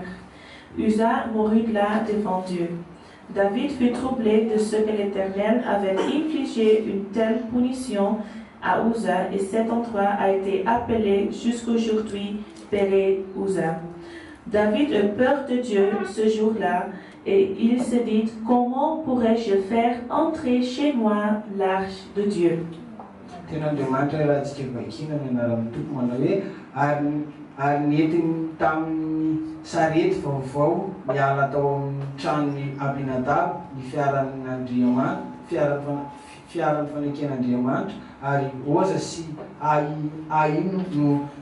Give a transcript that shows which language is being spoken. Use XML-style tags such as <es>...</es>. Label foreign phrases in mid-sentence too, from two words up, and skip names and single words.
<fr>Uza mourut là devant Dieu. David fut troublé de ce que l'Éternel avait infligé une telle punition à Uza, et cet endroit a été appelé jusqu'aujourd'hui Pérez Uza. David eut peur de Dieu ce jour-là, et il se dit: comment pourrais-je faire entrer chez moi l'arche de Dieu?</fr> <mg>Ary nentiny tamin'ny sarety vaovao miala tao amin'ny tranony Abinadab ny fiaran'ny faneken'Andriamanitra, ary Oza sy Ahio no</mg>